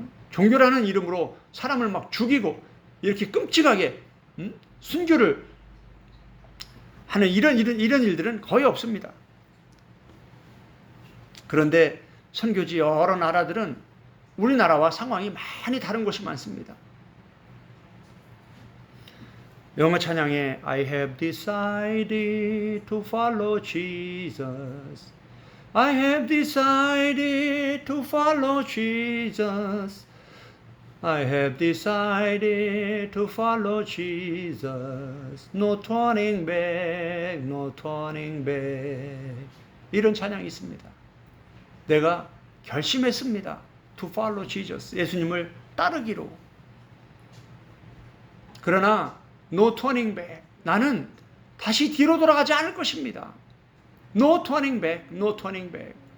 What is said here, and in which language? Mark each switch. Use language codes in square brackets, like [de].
[ko] 종교라는 이름으로 사람을 막 죽이고 이렇게 끔찍하게 순교를 하는 이런 일들은 거의 없습니다. 그런데 선교지 여러 나라들은 우리나라와 상황이 많이 다른 곳이 많습니다. 영어 찬양에 [en] I have decided to follow Jesus. I have decided to follow Jesus. I have decided to follow Jesus. No turning back, no turning back. [ko] 이런 찬양이 있습니다. 내가 결심했습니다. [en] To follow Jesus. [ko] 예수님을 따르기로. 그러나 [en] no turning back. [ko] 나는 다시 뒤로 돌아가지 않을 것입니다. [en] No turning back, no turning back.